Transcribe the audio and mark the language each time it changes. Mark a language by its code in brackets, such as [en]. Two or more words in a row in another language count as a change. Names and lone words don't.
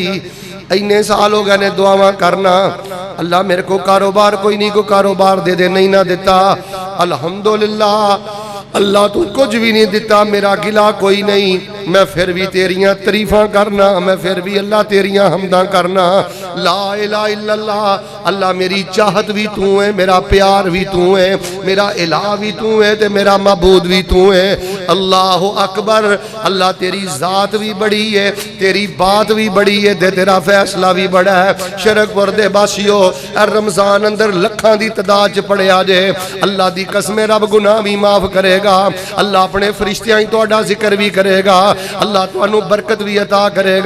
[pa] اینے سال ہو گئے نے دعاواں کرنا، اللہ میرے کو کاروبار کوئی نہیں، کو کاروبار دے دے، نہیں نا دتا. الحمدللہ اللہ تو کچھ بھی نہیں دتا، میرا گلہ کوئی نہیں، میں فیر بھی تیریاں تعریفاں کرنا، میں فیر بھی اللہ تیریاں حمداں کرنا. [ar] لا إله إلا الله, [pa] اللہ میری چاہت بھی تو ہے، میرا پیار بھی تو ہے، میرا الہ بھی تو ہے، تے میرا معبود بھی تو ہے. [ar] الله أكبر. [pa] اللہ تیری ذات بھی بڑی ہے، تیری بات بھی بڑی ہے، تے تیرا فیصلہ بھی بڑا ہے. شرقپور دے باسیو رمضان اندر لکھاں دی تعداد چ پڑھیا جے، اللہ دی قسم رب گناہ بھی معاف کرے، اللہ اپنے فرشتیاں ہی تہاڈا ذکر بھی کرے گا، اللہ تہانوں برکت بھی عطا کرے گا.